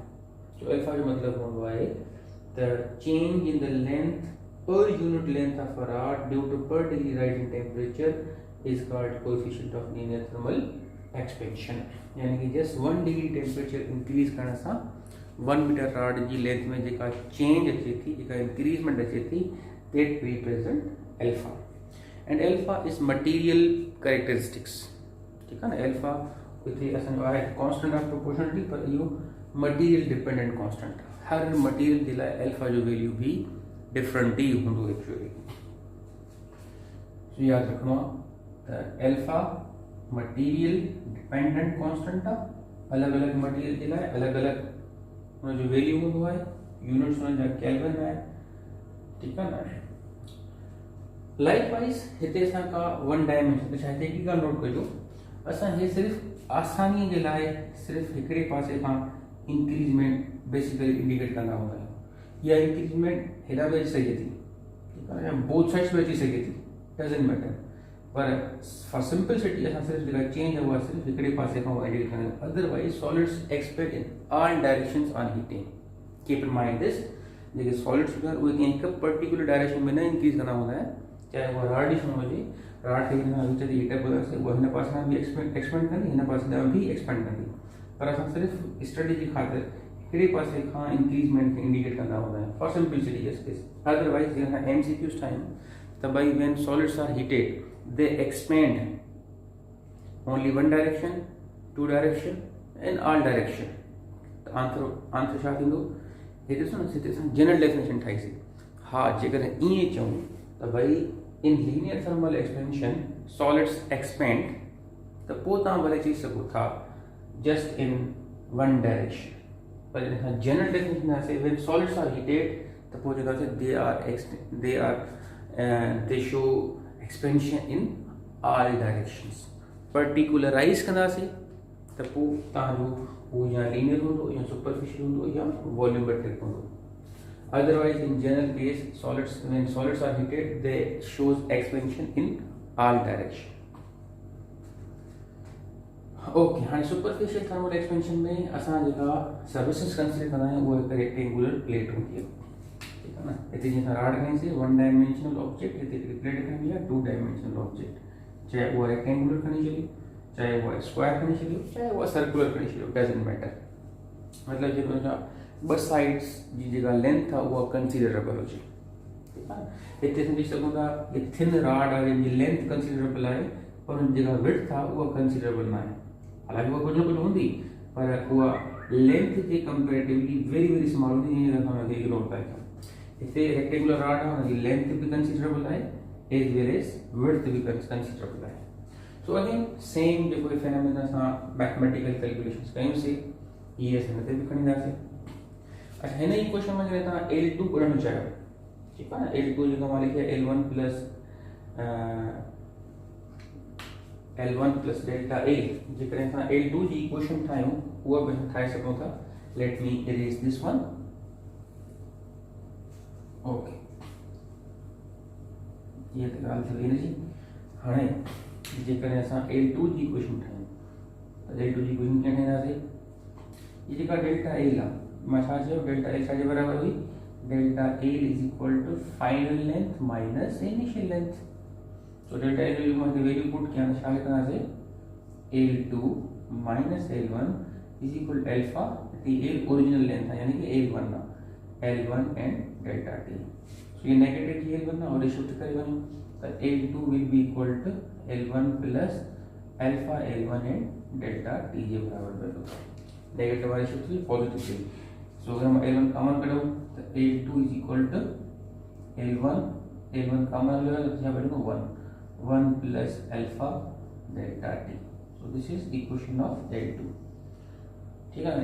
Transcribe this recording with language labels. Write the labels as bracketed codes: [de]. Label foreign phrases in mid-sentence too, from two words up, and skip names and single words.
[sd] जो एल्फा जो मतलब होंदो आहे त [en] चेंज इन द लेंथ per unit length of a rod due to per degree rise in temperature is called coefficient of linear thermal expansion. [sd] यानी कि [en] just 1 degree temperature increase [sd] करण सां 1 मीटर रॉड जी लेंथ में जेका चेंज अचे थी, जेका इंक्रीजमेंट अचे थी, [en] that represent alpha. And alpha is material characteristics. [sd] ठीक है ना. alpha इथे असांजो आहे कांस्टेंट ऑफ प्रोपोर्शनलिटी, पर इहो मटीरियल डिपेंडेंट कांस्टेंट. हर मटीरियल जे लाइ alpha जो वैल्यू भी डिफरेंट ही होंदो एक्चुअली. सो याद रखणो आहे त alpha मटीरियल डिपेंडेंट कांस्टेंट आहे. अलग अलग मटीरियल जे लाइ अलग अलग उन जो वैल्यू होंदो आहे. यूनिट्स उन जा केल्विन आहे. [hi] ठीक है ना. [sd] लाइकवाइज हिते असां का 1 डायमेंशन अच्छा हिते की ॻाल्हि नोट कजो, असां हे सिर्फ़ आसानी जे लाइ सिर्फ़ हिकिड़े पासे खां इंक्रीजमेंट बेसिकली इंडिकेट कंदा हूंदा आहियूं. या इंक्रीजमेंट हेॾा बि अची सघे थी, ठीकु आहे, या [en] both sides [sd] बि अची सघे थी, [en] doesn't matter. [sd] पर [en] for simplicity [sd] असां सिर्फ़ु जेका चेंज आहे उहा सिर्फ़ु हिकिड़े पासे खां इंडिकेट कंदा आहियूं. [en] otherwise solids expect in all directions on heating. keep in mind this. [sd] जेके सॉलिड्स हूंदा आहिनि उहे कंहिं हिकु पर्टिकुलर डायरेक्शन में न इंक्रीज कंदा हूंदा आहिनि. चाहे उहा राड ई हुजे, राड खे विच ते हीटर ॿुधायोसीं उहा हिन पासे खां बि एक्सपेंड कंदी, हिन पासे खां बि एक्सपेंड कंदी. पर असां सिर्फ़ु स्टडी जी ख़ातिर हिकिड़े पासे खां इंक्रीजमेंट खे इंडिकेट कंदा हूंदा आहियूं [en] for simplicity just case. अदरवाइज [sd] जीअं असां MCQs ठाहियूं त भई [en] when solids are heated they expand only 1 direction, 2 direction and all direction. [sd] त आंसर छा थींदो? हिते ॾिसो न, हिते असां [en] general definition [sd] ठाहीसीं. हा, जेकॾहिं ईअं चऊं त भई इन [en] linear thermal expansion solids expand, [sd] त पोइ तव्हां भले चई सघो था [en] just in 1 direction. [sd] पर जॾहिं [en] general definition [sd] आहे [en] when solids are heated [sd] त पोइ चवंदासीं [en] they show expansion in all directions. [sd] पर्टिकुलराइज कंदासीं त पोइ तव्हांजो उहो या लीनियर हूंदो या सुपरफिशियल हूंदो या वॉल्यूमेट्रिक हूंदो. [en] Otherwise, in general case, when solids are heated, they shows expansion in all direction. [sd] Okay, हाँ [en] superficial thermal expansion [sd] में असां जेका सर्विसेज कंसिडर कंदा आहियूं उहा हिकु [en] rectangular plate [sd] हूंदी आहे. [hi] ठीक है ना. [sd] हिते जीअं राड खणीसीं 1 [en] dimensional object, [sd] हिते हिकिड़ी प्लेट खणी आहे 2 [en] dimensional object. [sd] चाहे उहा रेक्टेंगुलर खणी छॾियो, चाहे उहा स्क्वायर खणी छॾियो, चाहे उहा सर्कुलर खणी छॾियो, [en] doesn't matter. [sd] मतिलबु जेको हुनजा 2 साइड्स जी जेका लेंथ आहे उहा कंसिडरेबल हुजे. ठीकु आहे. हिते सम्झी सघूं था कि [en] thin rod [sd] आहे जंहिंजी लेंथ कंसिडरेबल आहे, पर हुन जेका विड्थ आहे उहा कंसिडरेबल न आहे. हालांकि उहा कुझु न कुझु हूंदी, पर उहा लेंथ जे [en] comparatively very very small [sd] हूंदी, जंहिं असां हुनखे इग्नोर था कयूं. हिते [en] rectangular rod [sd] आहे, हुनजी लेंथ बि कंसिडरेबल आहे [en] as well as width [sd] बि कंसिडरेबल आहे. सो अगेन सेम जेको फेनोमेना असां [en] mathematical calculations [sd] कयूंसीं इहे असां हिते बि खणी ईंदासीं. अच्छा, हिन ई क्वेश्चन में जॾहिं तव्हां L2 कढणु चाहियो, ठीकु आहे न, L2 जेको मां लिखियो [en] L1 plus L1 plus delta A [sd] जेकर असां L2 जी इक्वेशन ठाहियूं उहा बि ठाहे सघूं था. [en] let me erase this one. okay [sd] ये त ॻाल्हि थी वई जी. हाणे जेकर असां L2 जी इक्वेशन ठाहियूं त L2 जी इक्वेशन कीअं ठाहींदासीं. ये जेका [en] delta L [sd] आहे मां छा चयो [en] delta L [sd] छाजे बराबर हुई. [en] delta L is equal to final length minus initial length. [sd] तो [en] delta L [sd] जो मां वैल्यू पुट किया छा लिखंदासीं [en] L2 minus L1 is equal to alpha T. [sd] एल [en] original length [sd] है यानी कि L1 आहे. [en] L1 and delta T. [sd] सो ये नेगेटिव जी L1 आहे और शिफ्ट करे वञूं त [en] L2 will be equal to L1 plus alpha L1 and delta T [sd] जे बराबर वैल्यू. [hi] नेगेटिव वाली शिफ्ट हुई पॉजिटिव थी. सो अगर हम L1 कॉमन करूं तो [en] L2 is equal to L1 common [hi] ले तो क्या वैल्यू [en] 1 plus alpha delta T. so this is equation of L2. [hi] ठीक है.